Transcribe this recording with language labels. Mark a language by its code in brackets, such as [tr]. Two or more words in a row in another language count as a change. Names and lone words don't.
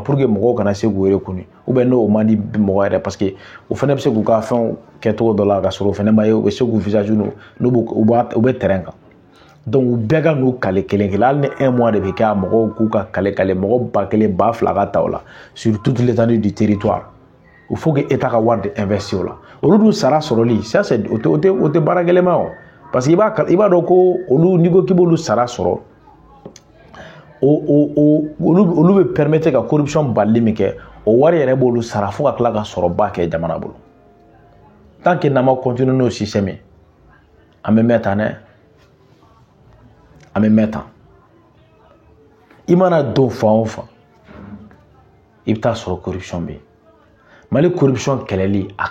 [fr] pour que [bm] mɔgɔw kana se k'u yɛrɛ kunu [fr] ou bien [bm] n'o man di mɔgɔ yɛrɛ [fr] parce que [bm] o fana bɛ se k'u ka fɛnw kɛcogo dɔ la ka sɔrɔ o fana ma ye u bɛ se k'u visage u bɛ terrain kan donc u bɛɛ ka n'u kale kelen kelen hali ni 1 mois de bɛ kɛ a mɔgɔw k'u ka kale mɔgɔ 1000 2000 ka ta o la [fr] sur toute l'étendue du territoire il faut que état [bm] ka wari de investir o la olu dun sara sɔrɔli [fr] ça c'est [bm] o tɛ baara gɛlɛma o [fr] parce que [bm] i b'a dɔn ko olu n'i ko k'i b'olu sara sɔrɔ olu bɛ permettre ka corruption balili min kɛ o wari yɛrɛ b'olu sara fo ka tila ka sɔrɔba kɛ jamana bolo [fr] tant que [bm] n'an ma continuer n'o système ye an bɛ mɛn tan dɛ an bɛ mɛn tan i mana don fan o fan i bɛ taa sɔrɔ corruption bɛ yen Mali corruption kɛlɛli a